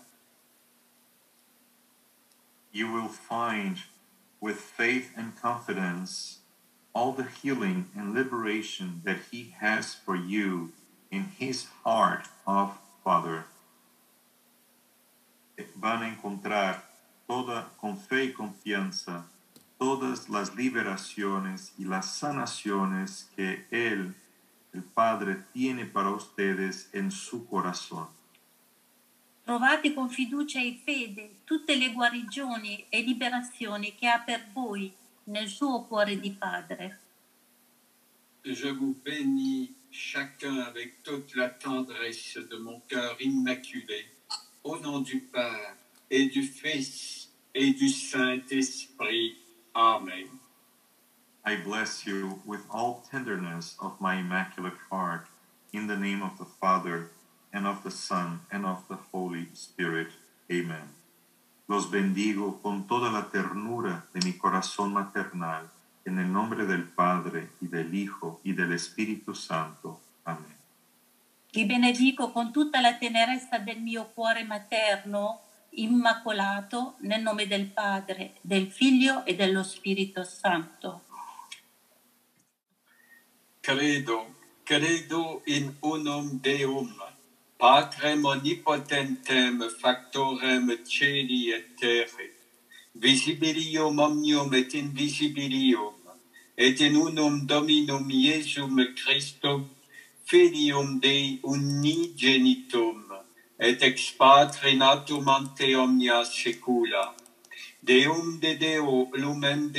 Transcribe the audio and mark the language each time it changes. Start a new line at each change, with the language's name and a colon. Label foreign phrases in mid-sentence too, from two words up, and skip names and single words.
English: You will find with faith and confidence all the healing and liberation that He has for you in His heart of Father.
Spanish: Van a encontrar con fe y confianza todas las liberaciones y las sanaciones que Él, el Padre, tiene para ustedes en su corazón.
Italian: Trovate con fiducia e fede tutte le guarigioni e liberazioni che ha per voi nel suo cuore di Padre.
French: Je vous bénis chacun avec toute la tendresse de mon cœur immaculé, au nom du Père et du Fils et du Saint-Esprit. Amen.
English: I bless you with all tenderness of my immaculate heart, in the name of the Father, and of the Son, and of the Holy Spirit. Amen.
Spanish: Los bendigo con toda la ternura de mi corazón maternal, en el nombre del Padre, y del Hijo, y del Espíritu Santo. Amen.
Italian: Vi benedico con tutta la tenerezza del mio cuore materno, immacolato, nel nome del Padre, del Figlio e dello Spirito Santo.
Latin: Credo in unum Deum, Patrem omnipotentem, factorem celi et terrae, visibilium omnium et invisibilium, et in unum Dominum Iesum Christum, Filium Dei unigenitum, et ex Patre natum ante omnia saecula, Deum de Deo, lumen de